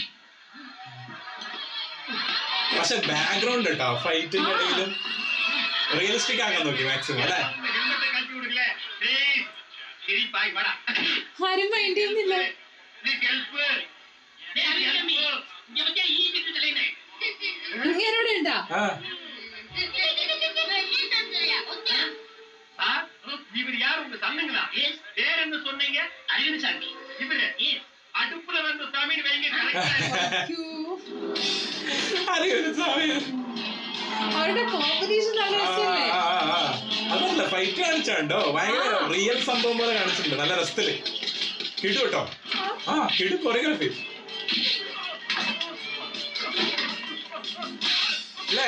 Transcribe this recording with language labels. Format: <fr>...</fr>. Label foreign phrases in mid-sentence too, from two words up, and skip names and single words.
<ml>പക്ഷെ ബാക്ക്ഗ്രൗണ്ട് കേട്ടോ ഫൈറ്റിന്റെ ഇടയിലും റിയലിസ്റ്റിക് ആക്കാൻ നോക്കി മാക്സിമം അല്ലേ? ആരും മൈൻഡ് ചെയ്യുന്നില്ല. ഇങ്ങനോടെ ഉണ്ടാ</ml> <ta>இவர் யார் உங்க சன்னங்களா? பேர் என்ன சொன்னீங்க? அரியசாமி. இவரு அடுப்புல வந்து சாமின்னு வைங்க.</ta> <ml>അരിയസാമി അവരുടെ കോമ്പറ്റീഷൻ നല്ല രസമല്ലേ? അതല്ല ഫൈറ്റ് കാണിച്ചാണ്ടോ ഭയങ്കര റിയൽ സംഭവം പോലെ കാണിച്ചിട്ടുണ്ട്. നല്ല രസത്തില് കിടു കേട്ടോ. ആ കിടു കൊറിയോഗ്രാഫി. അല്ലേ?</ml>